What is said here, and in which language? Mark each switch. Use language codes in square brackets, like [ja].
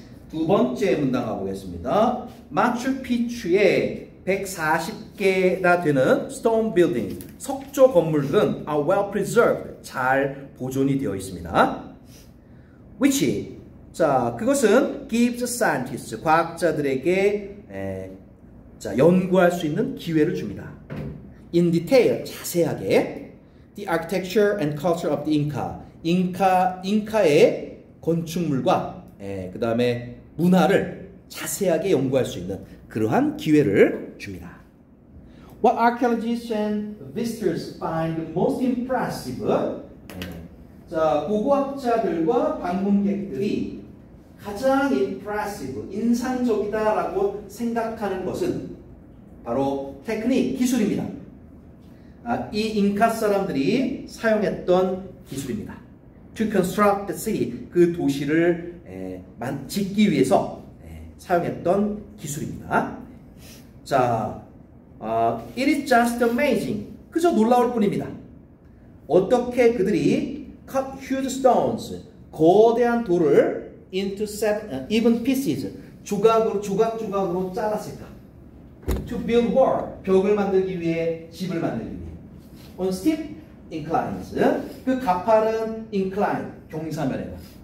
[ko] 두 번째 문단 가보겠습니다. 마추픽추의 140개나 되는 [en] stone buildings, [ko] 석조 건물들은 [en] are well preserved, [ko] 잘 보존이 되어 있습니다. which, 자, 그것은 [en] gives scientists, [ko] 과학자들에게 연구할 수 있는 기회를 줍니다. [en] In detail, 자세하게 the architecture and culture of the Inca, [ko] 잉카의 건축물과 그 다음에 문화를 자세하게 연구할 수 있는 그러한 기회를 줍니다. [en] What archaeologists and visitors find most impressive? [ko] 자, 고고학자들과 방문객들이 가장 impressive, 인상적이다라고 생각하는 것은 바로 테크닉, 기술입니다. 이 잉카 사람들이 사용했던 기술입니다. To construct the city, 그 도시를 짓기 위해서 사용했던 기술입니다. [en] 자, it is just amazing. [ko] 그저 놀라울 뿐입니다. 어떻게 그들이 [en] cut huge stones, [ko] 거대한 돌을 [en] into even pieces, [ko] 조각조각으로 잘랐을까? [en] To build wall, [ko] 벽을 만들기 위해, 집을 만들기 위해. [en] On steep inclines, [ko] 그 가파른 [en] incline, [ko] 경사면에다.